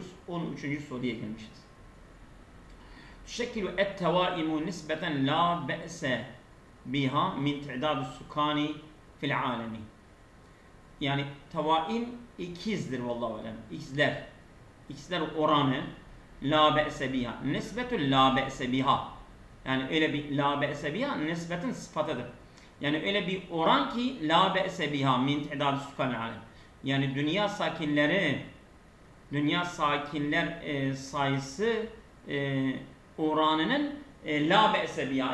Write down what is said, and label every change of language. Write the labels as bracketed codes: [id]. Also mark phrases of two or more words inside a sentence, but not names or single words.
[tr] 13. soruya gelmişiz. [ar] تشكل التوائم نسبة لا بأس بها من تعداد سكان في العالم. [tr] Yani tevaim ikizdir [ar] والله أعلم. [tr] İkizler. İkizler oranı [ar] لا بأس بها. نسبة لا بأس بها. [tr] Yani öyle bir [ar] لا بأس بها نسبة [tr] sıfatıdır. Yani öyle bir oran ki [ar] لا بأس بها من تعداد سكان العالم. [tr] Yani dünya sakinler sayısı oranının [ar] لا بأس بها.